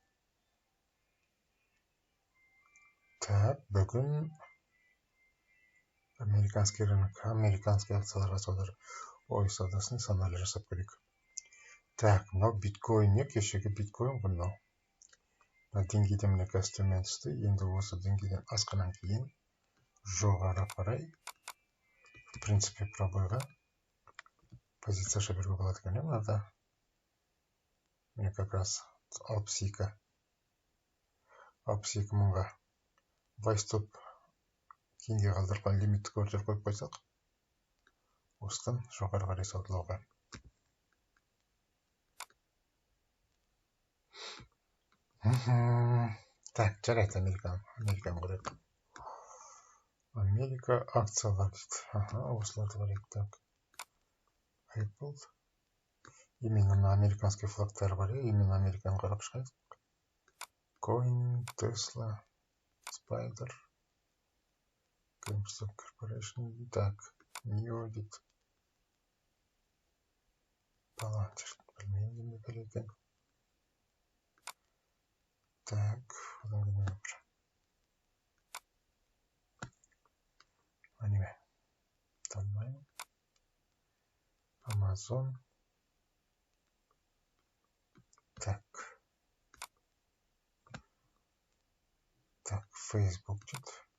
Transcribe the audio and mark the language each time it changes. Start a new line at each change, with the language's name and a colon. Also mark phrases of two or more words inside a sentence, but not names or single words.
Kazakh: Так, бүгін
Russian: американский рынок, американский
Kazakh: акцияларға саудасын анализ жасап көрейік. Так, мынау биткоин не? Кешегі биткоин мынау. Деңгейден міне қазір төмен түсті. Енді осы деңгейден асқаннан кейін жоғары қарай,
Russian: в принципе,
Kazakh: пробойға позиция жіберуге болады екен. Мынада міне
Russian: как раз
Kazakh: 62 мыңға байстоп кейінге қалдырған лимиттік ордер қойып қойсақ, осыдан жоғары қарай саудалауға. Так, жарайды, Американы көрейік. Америка акциялар дейді. Осыларды көрейік. Так, Apple.
Russian: Именно американский
Kazakh: флагтар бар, именно Американы қарап шығайық. Coin, Tesla, Spider, GameStop Corporation. Так, NIO дейді. Palantir, білмеймін не бар екен. Так, одан кейін бір. Аниме. Танымаймын. Amazon. Так, Facebook дейді.